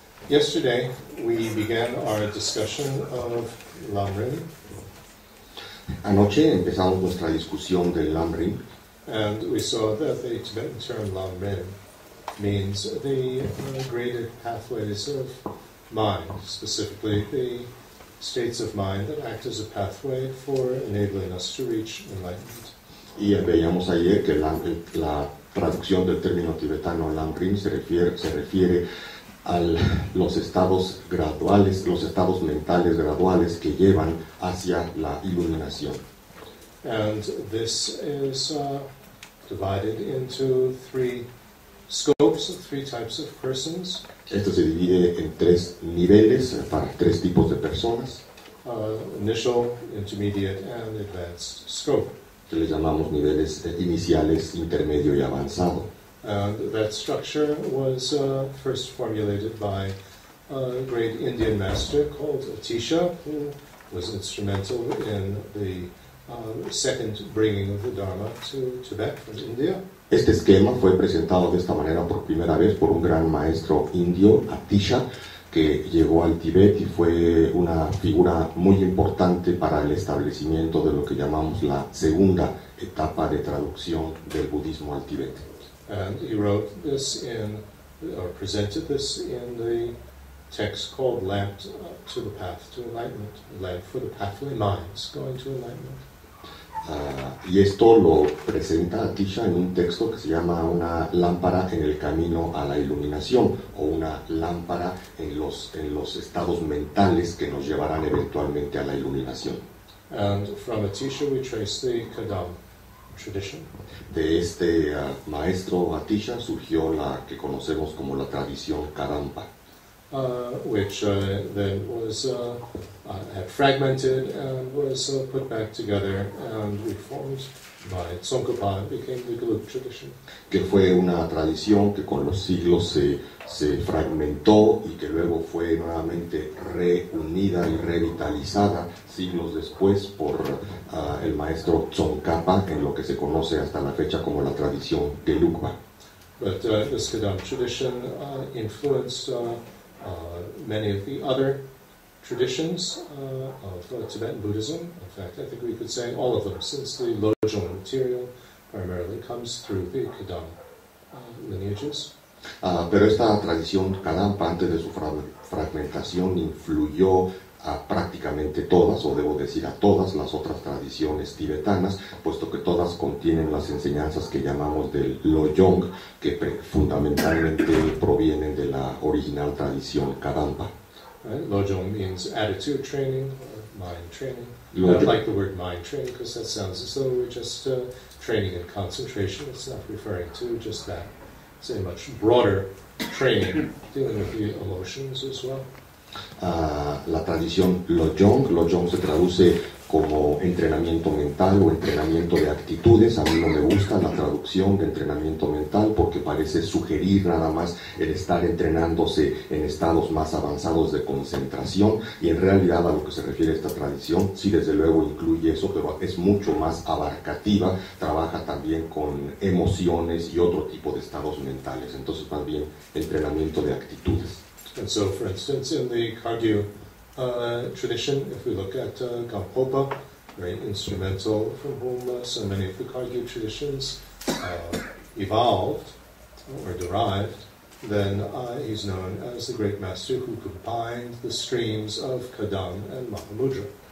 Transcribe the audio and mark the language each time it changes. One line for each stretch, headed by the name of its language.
English: Yesterday, we began our discussion of Lam-rim.
Spanish: Anoche empezamos nuestra discusión del Lam-rim.
English: And we saw that the Tibetan term Lam-rim means the graded pathways of mind, specifically the states of mind that act as a pathway for enabling us to reach enlightenment.
Spanish: Y veíamos ayer que la traducción del término tibetano Lam-rim se refiere a los estados graduales, los estados mentales graduales que llevan hacia la iluminación.
English: And this is divided into three scopes, three types of persons.
Spanish: Esto se divide en tres niveles para tres tipos de personas.
English: Initial, intermediate, and advanced scope.
Spanish: Que les llamamos niveles iniciales, intermedio y avanzado.
English: And that structure was first formulated by a great Indian master called Atisha, who was instrumental in the second bringing of the Dharma to Tibet from India.
Spanish: Este esquema fue presentado de esta manera por primera vez por un gran maestro indio, Atisha, que llegó al Tíbet y fue una figura muy importante para el establecimiento de lo que llamamos la segunda etapa de traducción del budismo al Tíbet.
English: And he wrote this or presented this in the text called Lamp to the Path to Enlightenment, Lamp for the Pathway Minds Going to Enlightenment.
Spanish: Y esto lo presenta Atisha en un texto que se llama una lámpara en el camino a la iluminación, o una lámpara en los estados mentales que nos llevarán eventualmente a la iluminación.
English: And from Atisha we trace the Kadam tradition.
Spanish: De este maestro Atisha surgió la que conocemos como la tradición Kadampa.
English: Which then was had fragmented and was put back together and reformed by Tsongkhapa and became the Gelug tradition.
Spanish: Que fue una tradición que con los siglos se fragmentó y que luego fue nuevamente reunida y revitalizada siglos después por el maestro Tsongkhapa en lo que se conoce hasta la fecha como la tradición Gelugpa.
English: But this Kadam tradition influenced many of the other traditions of Tibetan Buddhism. In fact, I think we could say all of them, since the Lojong material primarily comes through the Kadam lineages.
Spanish: Pero esta tradición Kadampa, antes de su fragmentación, influyó a prácticamente todas, o debo decir a todas las otras tradiciones tibetanas, puesto que todas contienen las enseñanzas que llamamos del Lojong, que fundamentalmente provienen de la original tradición Kadampa.
English: Right? Lojong means attitude training, or mind training. I don't like the word mind training because that sounds as though we're just training in concentration. It's not referring to just that. It's a much broader training, dealing with the emotions as well.
Spanish: La tradición Lojong se traduce como entrenamiento mental o entrenamiento de actitudes. A mí no me gusta la traducción de entrenamiento mental porque parece sugerir nada más el estar entrenándose en estados más avanzados de concentración, y en realidad a lo que se refiere esta tradición sí desde luego incluye eso, pero es mucho más abarcativa, trabaja también con emociones y otro tipo de estados mentales, entonces más bien entrenamiento de actitudes.
English: And so, for instance, in the Kagyu tradition, if we look at Gampopa, very instrumental, from whom so many of the Kagyu traditions evolved or derived, then he's known as the great master who combined the streams of Kadam and Mahamudra.